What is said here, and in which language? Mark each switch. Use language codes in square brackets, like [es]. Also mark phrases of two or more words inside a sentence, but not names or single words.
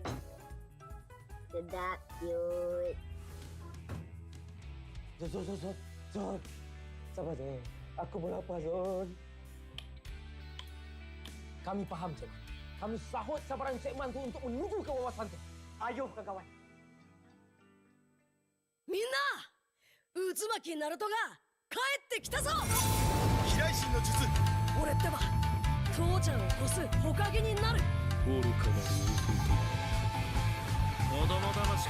[ms] Sedap, cute. Zon. Sabar je. Aku pun lapar, Zon. Kami faham, Zon. Kami sahut sabaran segmen tu untuk menuju ke wawasan tu. Ayo, kawan-kawan. [ja] みんな、渦巻きナルトが帰ってきたぞ。飛来神の術。俺ってば父ちゃんを越す火影になる。愚かな弟。子供騙しか。